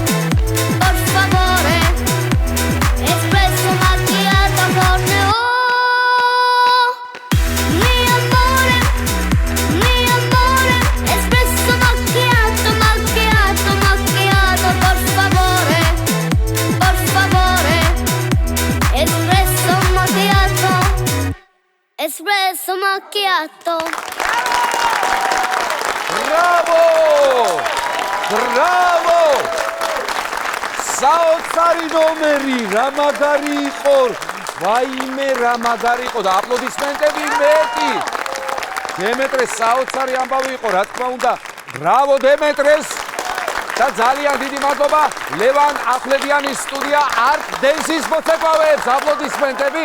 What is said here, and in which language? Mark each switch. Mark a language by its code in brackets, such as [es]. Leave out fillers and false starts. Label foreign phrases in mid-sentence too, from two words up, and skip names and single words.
[it] espresso macchiato [es] con mi [it] amore, espresso macchiato, macchiato, macchiato, por favore, espresso macchiato, espresso macchiato. Bravo! Bravo! [ka] საოცარი ნომერი, რა მაგარი იყო. ვაიმე, რა მაგარი იყო და აპლოდისმენტები მეტი. დემეტრეს საოცარი ამბავი იყო, რა თქმა უნდა. ბრავო დემეტრეს! და ძალიან დიდი მადლობა ლევან ახვლედიანის სტუდია [en] art dance- [ka] ის მოცეკვავეებს, აპლოდისმენტები.